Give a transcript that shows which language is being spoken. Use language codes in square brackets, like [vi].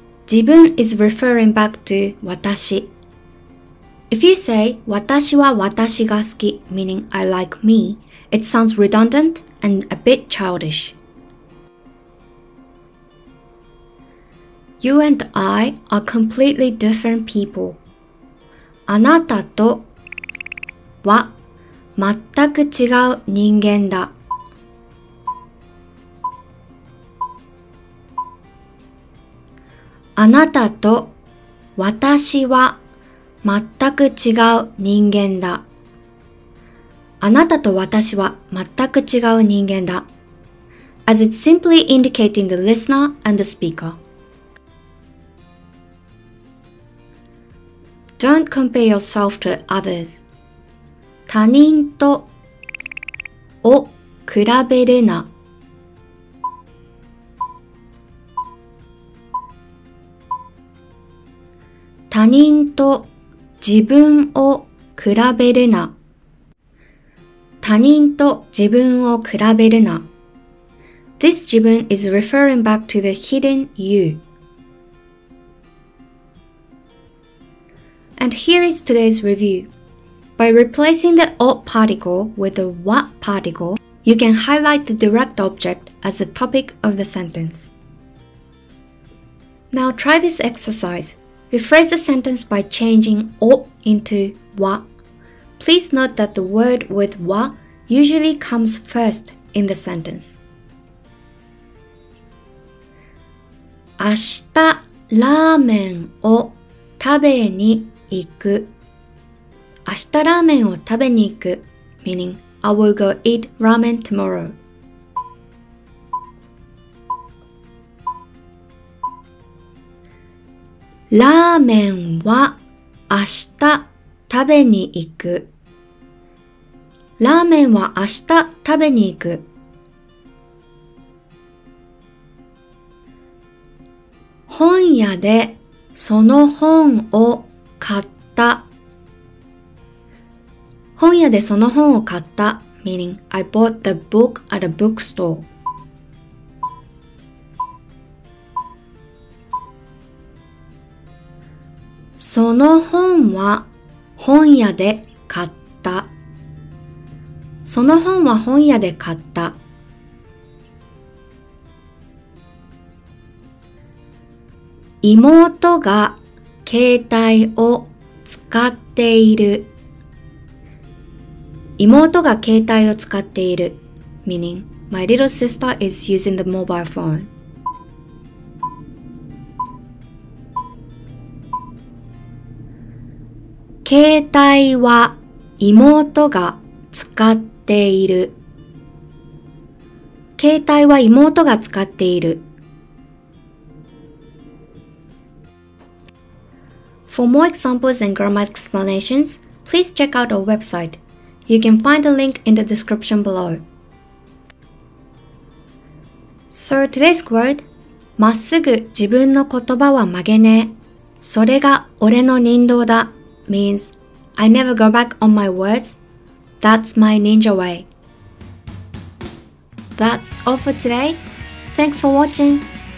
[en] 自分 is referring back to 私。 If you say [ja] 私は私が好き [en] meaning I like me, it sounds redundant and a bit childish. You and I are completely different people. [ja] あなたとは全く違う人間だ。あなたと私は全く違う人間だ。あなたと私は全く違う人間だ。 [en] As it's simply indicating the listener and the speaker. Don't compare yourself to others. [ja] 他人とを比べるな。他人と自分を比べるな。他人と自分を比べるな。 [en] This jibun is referring back to the hidden you. And here is today's review. By replacing the o particle with the wa particle, you can highlight the direct object as the topic of the sentence. Now try this exercise. Rephrase the sentence by changing o into wa. Please note that the word with wa usually comes first in the sentence. [ja] 明日ラーメンを食べに行く。明日ラーメンを食べに行く [en] meaning I will go eat ramen tomorrow. [ja] ラーメンは明日食べに行く。ラーメンは明日食べに行く。本屋でその本を買った。本屋でその本を買った [en] meaning I bought the book at a bookstore. [ja] その本は本屋で買った。その本は本屋で買った。妹が携帯を使っている。妹が携帯を使っている [en] meaning my little sister is using the mobile phone. [ja] 携帯は妹が使っている。携帯は妹が使っている。 [en] For more examples and grammar explanations, please check out our website. You can find the link in the description below. So today's quote, [ja] まっすぐ自分の言葉は曲げねえ。それが俺の忍道だ [en] means I never go back on my words. That's my ninja way. That's all for today. Thanks for watching.